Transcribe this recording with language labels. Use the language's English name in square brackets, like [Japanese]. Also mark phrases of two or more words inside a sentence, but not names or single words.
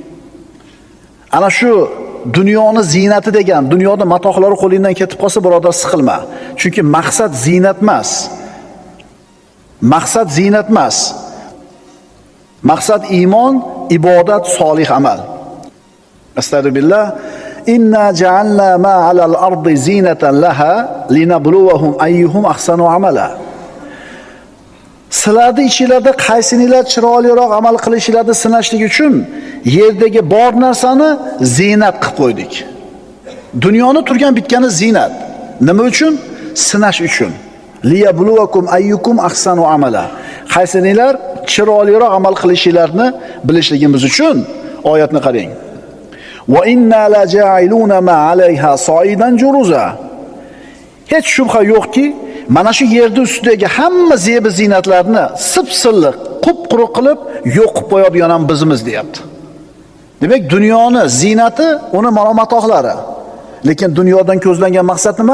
[Uzbek] Ana shu dunyoni ziynati degan, dunyoda matohlari qo'lingdan ketib qolsa, birodar, siqilma. Chunki maqsad ziynat emas. Maqsad ziynat emas. Maqsad iymon, ibodat, solih amal. Astagfirullah. [Arabic] إنا جعلنا ما على الأرض زينة لها لنبلوهم أيهم أحسن عملا. [Uzbek] Sizlarning ichingizda qaysinilar chiroyliroq amal qilishlarini sinashlik uchun yerdagi bor narsani ziynat qilib qo'ydik. Dunyoni turgan bitgani ziynat. Nima uchun? Sinash uchun. [Arabic] ليبلوكم أيكم أحسن عملا. [Uzbek] Qaysinilar chiroyliroq amal qilishlarini bilishligimiz uchun oyatni qarang. [Arabic] وإنا لجاعلون ما عليها صعيدا جرزا. [Uzbek] Hech shubha yo'qki, mana shu yerda ustidagi hamma zeb ziynatlarni sip-silliq, qup-quruq qilib yo'qib qo'yadigan ham bizimiz, deyapti. Demak, dunyoni ziynati uni matohlari. Lekin dunyodan ko'zlangan maqsad nima?